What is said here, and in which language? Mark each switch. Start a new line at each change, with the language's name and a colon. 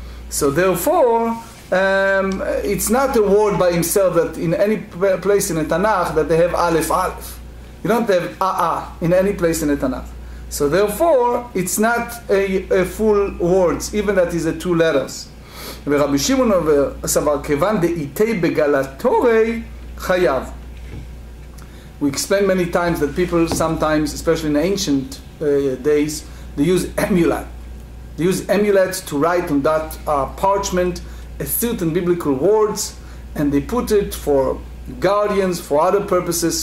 English: So therefore, it's not a word by himself that in any place in the Tanakh that they have Aleph. You don't have in any place in the Tanakh. So therefore, it's not a full words, even that is a 2 letters.
Hebrew: ורבי שמעון סבר, כיוון דאיתי בגלתורי חייב.
English: We explained many times that people sometimes, especially in ancient days, they use amulet. They use amulets to write on that parchment a certain biblical words, and they put it for guardians, for other purposes.